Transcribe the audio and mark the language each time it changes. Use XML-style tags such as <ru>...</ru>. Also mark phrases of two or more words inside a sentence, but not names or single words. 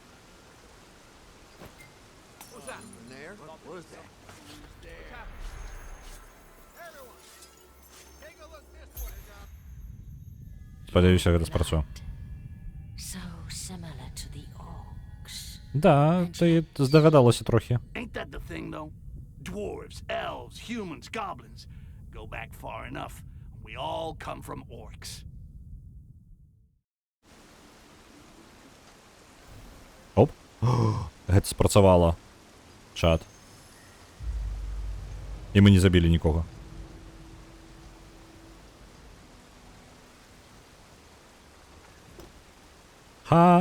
<be>Спадзяюся, гэта спрацуе. Да, ты здагадалася трохі.</be> <en>Dwarves, elves, humans, goblins. Go back far enough. We all come from orcs.</en> <be>Оп. Гэта спрацавала. Чат. І мы не забілі нікога. Ха!</be>